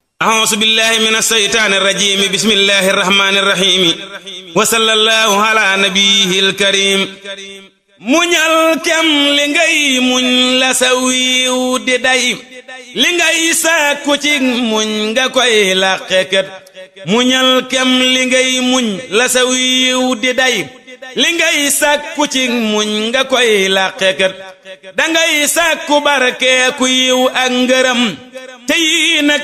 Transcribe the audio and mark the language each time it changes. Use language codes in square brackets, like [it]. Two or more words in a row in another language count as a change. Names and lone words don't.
[ar] أعوذ بالله من الشيطان الرجيم بسم الله الرحمن الرحيم وصلى الله على نبيه الكريم [wo] muñal kem li ngay muñ la sa wiiw di day li ngay sàkku ci muñ nga koy làqekat muñal kem li ngay muñ la sa wiiw di day li ngay sàkku ci muñ nga koy làqekat dangay sàkku barke ku yiw ak ngërëm te yii nag